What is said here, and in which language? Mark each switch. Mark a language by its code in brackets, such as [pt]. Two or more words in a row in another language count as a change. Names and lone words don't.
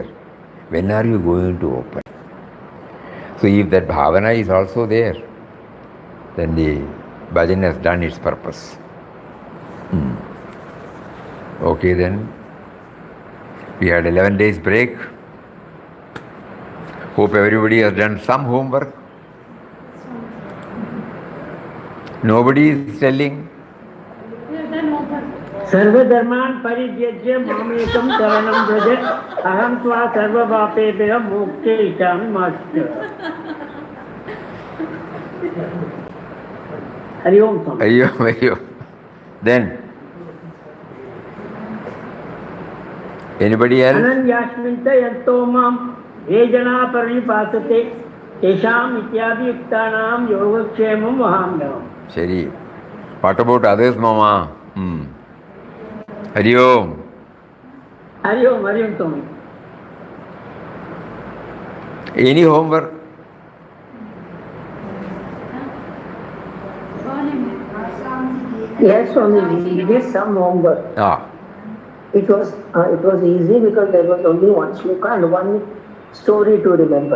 [en] When are you going to open? So if that bhavana is also there, then the bhajan has done its purpose. Okay then. We had 11 days break. Hope everybody has done some homework. Nobody is telling. [sa] सर्वधर्मान् परित्यज्य मामेकं शरणं व्रज अहं त्वा सर्वपापेभ्यः मोक्षयिष्यामि मा शुचः. हरि ओम. Ayyo. [en] Then anybody else? [sa] अनन्यास्मिन् च यन्तो मां ये जना परिपासते तेषाम् इत्यादि युक्तानां योगक्षेमं वहाम्यहम्. [en] ശരി. what about others mama? [sa] हरि ओम. हरि ओम Tommy. [en] any homework? Yes, Swami, we did some homework. It was easy because there was only one shloka and one story to remember.